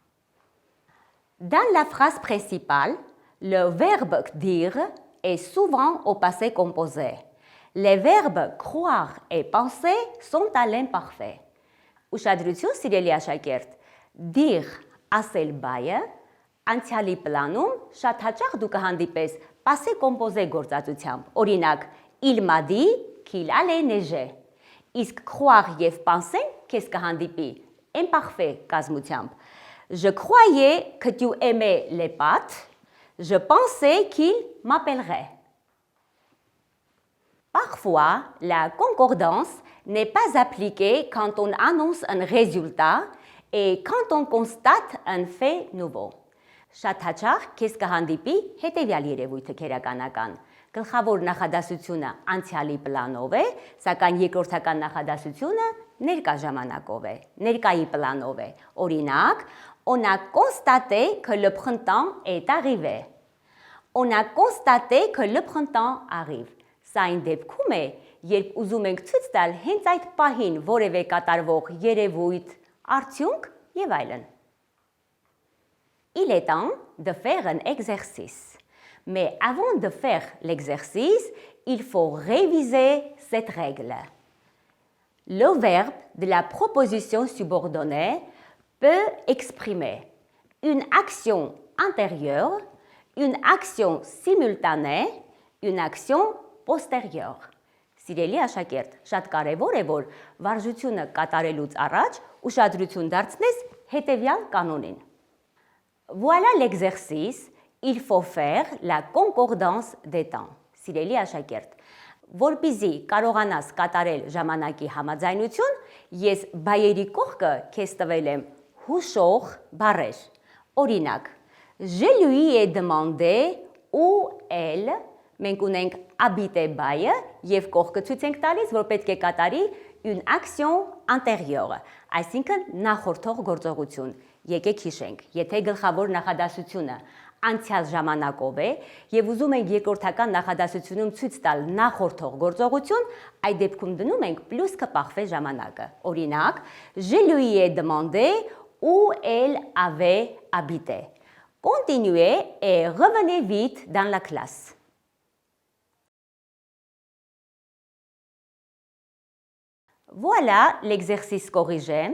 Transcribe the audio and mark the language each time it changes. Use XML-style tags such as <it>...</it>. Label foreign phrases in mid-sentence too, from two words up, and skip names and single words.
<fr>Dans la phrase principale, le verbe dire est souvent au passé composé. Les verbes croire et penser sont à l'imparfait.</fr> <hy>Ուշադրություն, սիրելի աշակերտ, dire ասել բայը անցյալի պլանում շատ հաճախ դու կհանդիպես</hy> <fr>passé composé</fr> <hy>գործածությամբ։ Օրինակ,</hy> <fr>il m'a dit qu'il allait neiger։</fr> <hy>Իսկ croire եւ penser քեզ կհանդիպի imparfait կազմությամբ։</hy> <fr>Je croyais que tu aimais les pâtes. Je pensais qu'il m'appellerait. Parfois, la concordance n'est pas appliquée quand on annonce un résultat et quand on constate un fait nouveau.</fr> <hy>Շատ հաճախ քեզ կհանդիպի հետևյալ երևույթը քերականական։ Գլխավոր նախադասությունը անցյալի պլանով է, սակայն երկրորդական նախադասությունը ներկա ժամանակով է, ներկայի պլանով է։ Օրինակ,</hy> <fr>on a constaté que le printemps est arrivé. On a constaté que le printemps arrive.</fr> <hy>Սա այն դեպքում է, երբ ուզում ենք ցույց տալ հենց այդ պահին որևէ կատարվող երևույթ, արդյունք եւ այլն։</hy> <fr>Il est temps de faire un exercice. Mais avant de faire l'exercice, il faut réviser cette règle. Le verbe de la proposition subordonnée peut exprimer une action antérieure, une action simultanée, une action postérieure.</fr> <hy>Սիրելի աշակերտ, շատ կարևոր է, որ վարժությունը կատարելուց առաջ ուշադրություն դարձնես հետևյալ կանոնին։</hy> <fr>Voilà l'exercice, il faut faire la concordance des temps.</fr> <hy>Սիրելի աշակերտ, որպեսզի կարողանաս կատարել ժամանակի համաձայնություն, ես բայերի կողքը քեզ տվել եմ հուշող բառեր։ Օրինակ,</hy> <fr>je lui ai demandé où elle,</fr> <hy>մենք ունենք habiter բայը եւ կողքը ցույց ենք տալիս, որ պետք է կատարի</hy> <fr>une action antérieure,</fr> <hy>այսինքն նախորդող գործողություն։ Եկեք հիշենք, եթե գլխավոր նախադասությունը անցյալ ժամանակով է եւ ուզում ենք երկրորդական նախադասությունում ցույց տալ նախորդող գործողություն, այդ դեպքում դնում ենք պլյուս կպահվե ժամանակը։ Օրինակ,</hy> <fr>je lui ai demandé où elle avait habité. Continuez et revenez vite dans la classe. Voilà l'exercice corrigé.</fr>